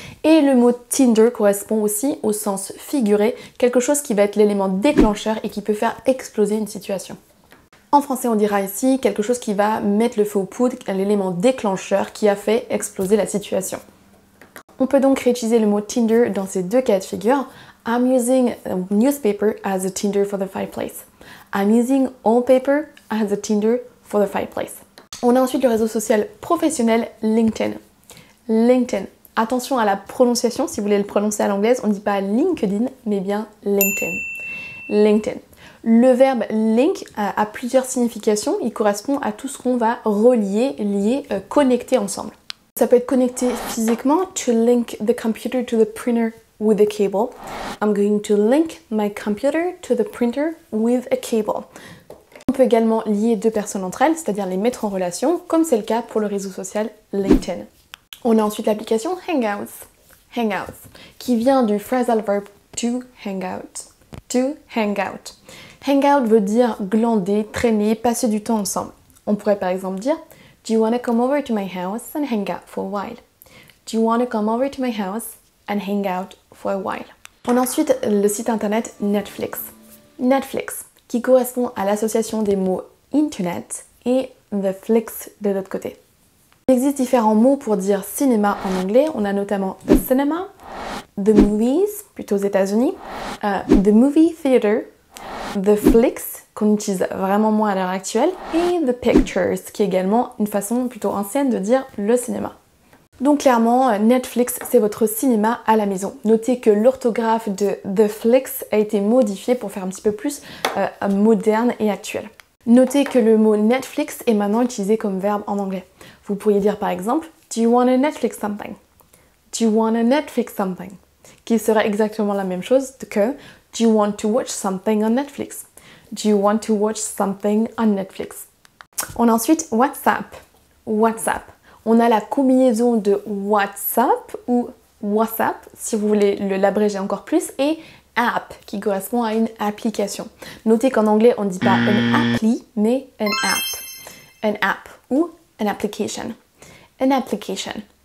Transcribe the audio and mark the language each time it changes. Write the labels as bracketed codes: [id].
[fr] Et le mot Tinder correspond aussi au sens figuré, quelque chose qui va être l'élément déclencheur et qui peut faire exploser une situation. En français, on dira ici quelque chose qui va mettre le feu aux poudres, l'élément déclencheur qui a fait exploser la situation. On peut donc réutiliser le mot Tinder dans ces deux cas de figure. [en] I'm using a newspaper as a Tinder for the fireplace. I'm using old paper as a Tinder for the fireplace. [fr] On a ensuite le réseau social professionnel LinkedIn. LinkedIn. Attention à la prononciation, si vous voulez le prononcer à l'anglaise, on ne dit pas LinkedIn, mais bien LinkedIn. LinkedIn. Le verbe link a plusieurs significations. Il correspond à tout ce qu'on va relier, lier, connecter ensemble. Ça peut être connecté physiquement, [en] to link the computer to the printer with a cable. I'm going to link my computer to the printer with a cable. [fr] On peut également lier deux personnes entre elles, c'est-à-dire les mettre en relation, comme c'est le cas pour le réseau social LinkedIn. On a ensuite l'application Hangouts. Hangouts, qui vient du phrasal verb to hang out. [en] To hang out. [fr] Hangout veut dire glander, traîner, passer du temps ensemble. On pourrait par exemple dire [en] Do you want to come over to my house and hang out for a while? Do you want to come over to my house and hang out for a while? [fr] On a ensuite le site internet Netflix. Netflix, qui correspond à l'association des mots Internet et the flicks de l'autre côté. Il existe différents mots pour dire cinéma en anglais. On a notamment the cinema, the movies, plutôt aux États-Unis, the movie theater, the flicks, qu'on utilise vraiment moins à l'heure actuelle, et the pictures, qui est également une façon plutôt ancienne de dire le cinéma. Donc clairement, Netflix, c'est votre cinéma à la maison. Notez que l'orthographe de The Flicks a été modifiée pour faire un petit peu plus moderne et actuel. Notez que le mot Netflix est maintenant utilisé comme verbe en anglais. Vous pourriez dire par exemple [en] Do you want to Netflix something? Do you want to Netflix something? [fr] Qui serait exactement la même chose que [en] Do you want to watch something on Netflix? Do you want to watch something on Netflix? [fr] On a ensuite WhatsApp. WhatsApp. On a la combinaison de WhatsApp ou WhatsApp, si vous voulez l'abréger encore plus, et app, qui correspond à une application. Notez qu'en anglais, on ne dit pas an appli, mais an app. An app ou an application. An application.